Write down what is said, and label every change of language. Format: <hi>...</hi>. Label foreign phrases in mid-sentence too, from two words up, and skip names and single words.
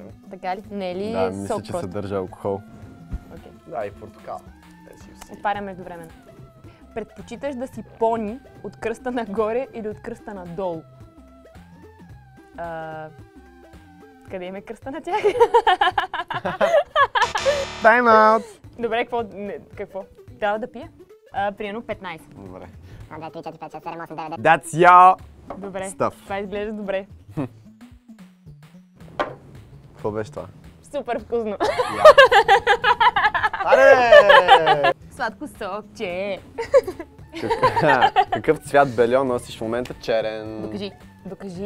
<bg>Така ли? Не е ли Да, мисля, сок че просто? съдържа алкохол. Окей. Да, и портокал. Отварям междувременно. Предпочиташ да си пони от кръста нагоре или от кръста надолу? Къде има кръста на тях?</bg> <en>Time out!</en> <bg>Добре, какво? Трябва да пия? Примерно 15. Добре. 1, 2, 3, 4, 5, 6, 7, 8, 9, 10.</bg> <en>That's your</en> <bg>Добре,</bg> <en>stuff.</en> <bg>това изглежда добре. Какво беше това? Супер вкусно. Аре! Сладко сокче. Какъв цвят бельо носиш в момента? Черен. Докажи.</bg>